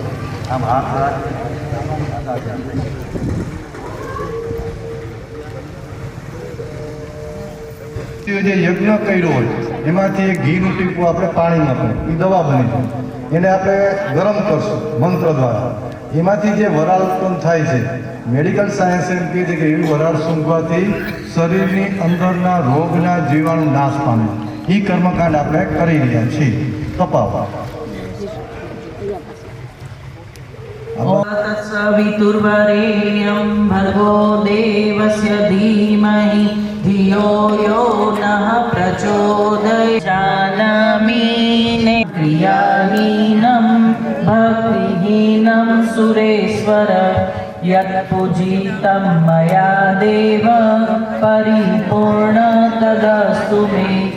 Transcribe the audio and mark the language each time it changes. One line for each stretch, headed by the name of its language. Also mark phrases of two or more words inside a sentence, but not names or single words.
Gujarati: આમ હાથ રાખી જે યજ્ઞ કર્યો હોય એમાંથી એક ઘીનું ટીપું આપણે પાણીમાં પડે એ દવા બની જાય, એને આપણે ગરમ કરશું મંત્ર દ્વારા। એમાંથી જે વરાળ ઉત્પન્ન થાય છે, મેડિકલ સાયન્સ એમ કહે છે કે એવી વરાળ સૂંઘવાથી શરીરની અંદરના રોગના જીવાણુ નાશ પામે। એ કર્મકાંડ આપણે કરી રહ્યા છીએ। તપાવો
Sanskrit: तत्सवितुर्वरेण्यं भर्गो देवस्य धीमहि धियो यो नः प्रचोदयात्। जानामि क्रियाहीनं भक्तिहीनं सुरेश्वर यत्पूजितं मया देव परिपूर्ण तदस्तु मे।